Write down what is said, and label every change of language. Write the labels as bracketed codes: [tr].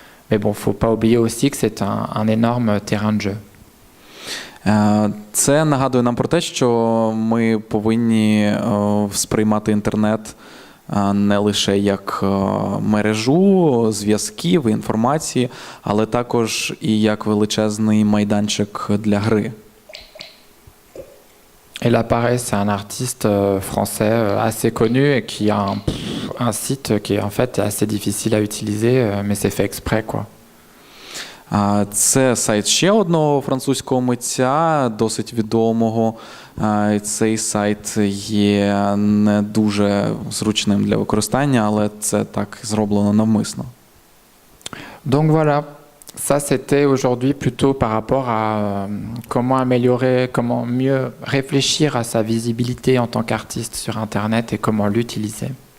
[fr] Mais bon, faut pas oublier aussi que c'est un énorme terrain de jeu. [uk] Це нагадує нам про те, що ми повинні сприймати інтернет не лише як мережу зв'язків, інформації, але також і як величезний майданчик для гри. [fr] Et là, pareil, c'est un artiste français assez connu et qui a un site qui est en fait assez difficile à utiliser, mais c'est fait exprès, quoi. [uk] Це сайт ще одного французького митця, досить відомого. Цей сайт є не дуже зручним для використання, але це так зроблено навмисно. [fr] Donc voilà. Ça, c'était aujourd'hui plutôt par rapport à comment améliorer, comment mieux réfléchir à sa visibilité en tant qu'artiste sur Internet et comment l'utiliser.